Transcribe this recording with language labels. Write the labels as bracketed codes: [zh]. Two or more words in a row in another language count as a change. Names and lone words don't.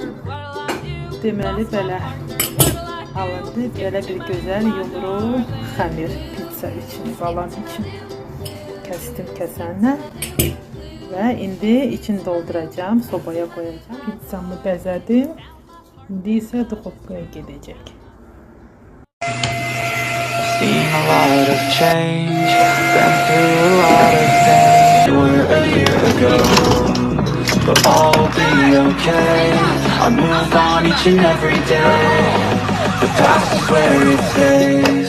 [az] Deməli belə alındı, belə bir gözəl yumru xəmir pizza üçün, balam üçün kəsdim kəsənlə. Və indi içini dolduracağım, sobaya qoyacağım. Pizzamı bəzədim. İndi isə duxovkaya gedəcək. [en] Seen a lot of change, been through a lot of things. We were a year ago, but all will be okay. I move on each and every day. The past is where it stays.